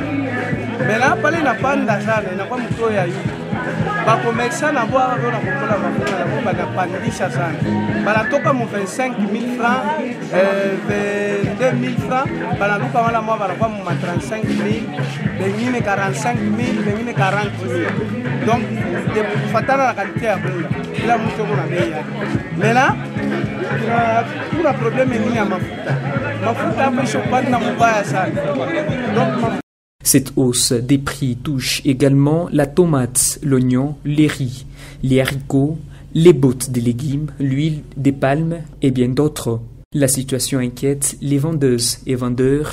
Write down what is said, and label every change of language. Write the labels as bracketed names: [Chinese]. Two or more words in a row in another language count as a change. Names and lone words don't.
[Swahili] Mena pale inapanda sana inakuwa mtoto ya yuko. Ba commerçant na boa wana kukola mafuta na bomba napandisha sana. Banatoka mu 25000 francs 22000 francs banaluka wala mwa banakuwa mu 35000 bengine 45000 bengine 40000. Donc de kufatana na qualité ya bunga. Kila mtu kuna bei yake. Mena kuna problème ni ya mafuta. [French] Cette hausse des prix touche également la tomate, l'oignon, les riz, les haricots, les bottes de légumes, l'huile des palmes et bien d'autres. La situation inquiète les vendeuses et vendeurs.